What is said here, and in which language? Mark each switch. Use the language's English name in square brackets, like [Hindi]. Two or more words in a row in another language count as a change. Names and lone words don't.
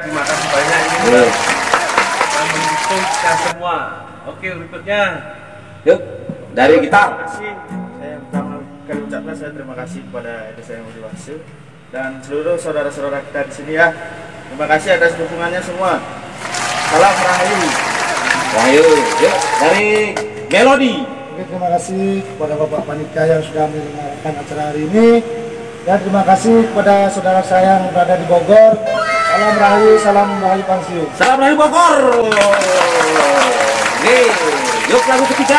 [Indonesian] Terima kasih banyak ini yang mendukung kita semua. Oke, berikutnya. Yuk, dari gitar. Terima kasih. Saya pertama kali ucapkan saya terima kasih kepada Ede Sangyang Widiwase dan seluruh saudara-saudara kita di sini ya. Terima kasih atas dukungannya semua. Salam Rahayu. Rahayu. Yuk, dari Melody. Oke, terima kasih kepada Bapak Panitia yang sudah menyelenggarakan acara hari ini. Dan terima kasih kepada saudara saya yang berada di Bogor. Salam Rahayu, salam Rahayu Pansiu. Salam Rahayu Bogor. Oke, yuk lagu ketiga.